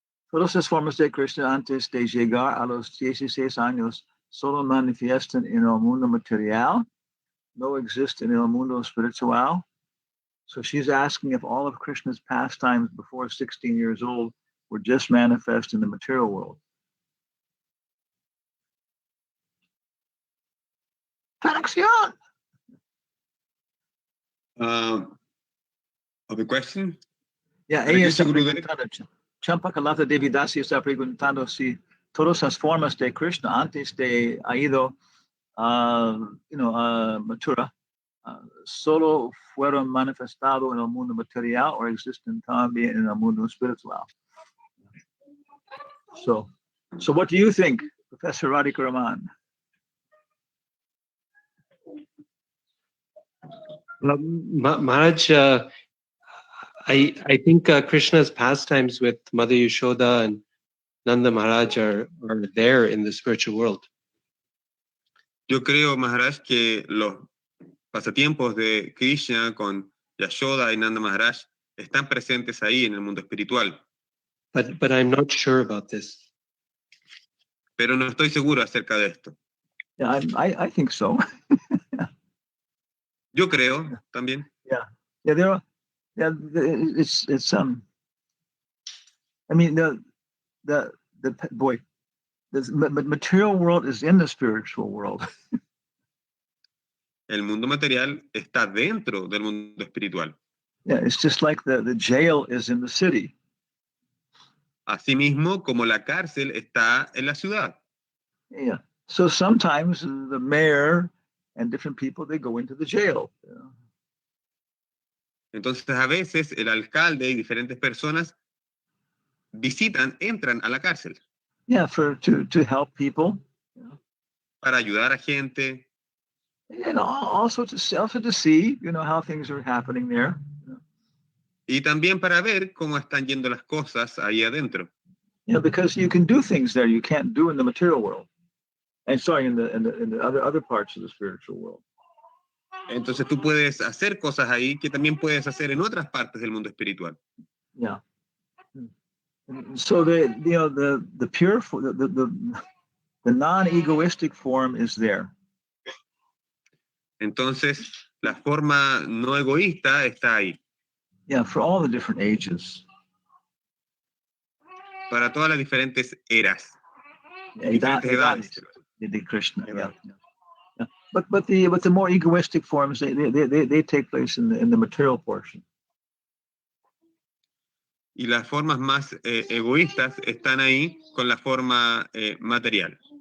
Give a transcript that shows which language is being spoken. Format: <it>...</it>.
<es>Todas las formas de Krishna antes de llegar a los 16 años solo manifiestan en el mundo material,</es> <en>no exist in</en> <es>el mundo espiritual.</es> <en>So she's asking if all of Krishna's pastimes before 16 years old were just manifest in the material world.</en> <es>Traducción.</es> <en>Of the question?</en> <es>Yeah, ella está preguntando. Champakalata Devidasi está preguntando si todas las formas de Krishna antes de ha ido Mathura solo fueron manifestados en el mundo material o existen también en el mundo espiritual.</es> <en>So what do you think, Professor Radhika Raman? Maharaj, I think Krishna's pastimes with Mother Yashoda and Nanda Maharaj are there in the spiritual world.</en> <es>Yo creo, Maharaj, que los pasatiempos de Krishna con Yashoda y Nanda Maharaj están presentes ahí en el mundo espiritual.</es> <en>But I'm not sure about this.</en> <es>Pero no estoy seguro acerca de esto.</es> <en>Yeah, I think so.</en> <es>Yo creo también.</es> <en>Yeah, there are. Yeah, it's I mean the boy, the material world is in the spiritual world.</en> <es>El mundo material está dentro del mundo espiritual.</es> <en>Yeah, it's just like the jail is in the city.</en> <es>Asimismo, como la cárcel está en la ciudad.</es> <en>Yeah. So sometimes the mayor and different people, they go into the jail. You know?</en> <es>Entonces, a veces el alcalde y diferentes personas entran a la cárcel.</es> <en>Yeah, to help people. You know?</en> <es>Para ayudar a gente.</es> <en>And also to see, you know, how things are happening there. You know?</en> <es>Y también para ver cómo están yendo las cosas ahí adentro.</es> <en>You know, because you can do things there you can't do in the material world. And sorry, in the other parts of the spiritual world.</en> <es>Entonces tú puedes hacer cosas ahí que también puedes hacer en otras partes del mundo espiritual.</es> <en>Yeah. So the pure, the non-egoistic form is there.</en> <es>Entonces la forma no egoísta está ahí.</es> <en>Yeah, for all the different ages.</en> <es>Para todas las diferentes eras.</es> <en>Yeah,</en> <es>Diferentes edades.</es> <en>The Krishna. Yeah. But the more egoistic forms they take place in the material portion.</en> <es>Y las formas más egoístas están ahí con la forma material.</es>